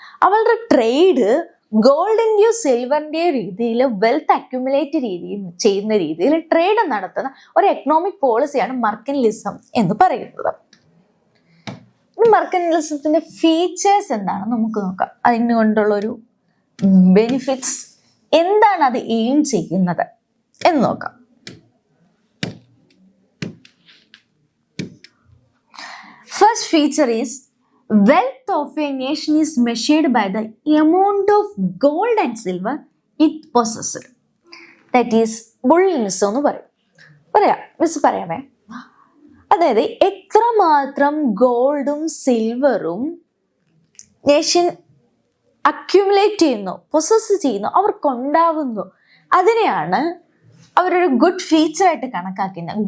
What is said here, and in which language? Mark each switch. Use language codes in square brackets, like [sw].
[ml] അവരുടെ ട്രേഡ് ഗോൾഡിന്റെയോ സിൽവറിന്റെയോ രീതിയിൽ wealth accumulate ചെയ്യുന്ന രീതിയിൽ ട്രേഡ് നടത്തുന്ന ഒരു എക്കണോമിക് പോളിസിയാണ് മെർക്കന്റിലിസം എന്ന് പറയുന്നത്. മെർക്കന്റിലിസത്തിന്റെ ഫീച്ചേഴ്സ് എന്താണെന്ന് നമുക്ക് നോക്കാം. അതിനുകൊണ്ടുള്ള ഒരു ബെനിഫിറ്റ്സ് എന്താണ്, അത് എയിം ചെയ്യുന്നത് എന്ന് നോക്കാം. [en] First feature is wealth of a nation is measured by the amount of gold and silver it possessed. That is bullinism [ml] എന്ന് പറയാമേ. അതായത് എത്രമാത്രം ഗോൾഡും സിൽവറും നേഷൻ അക്യുമുലേറ്റ് ചെയ്യുന്നു, പൊസസ് ചെയ്യുന്നു, അവർക്കുണ്ടാവുന്നു, അതിനെയാണ് അവരൊരു ഗുഡ് ഫീച്ചറായിട്ട് കണക്കാക്കുന്നത്.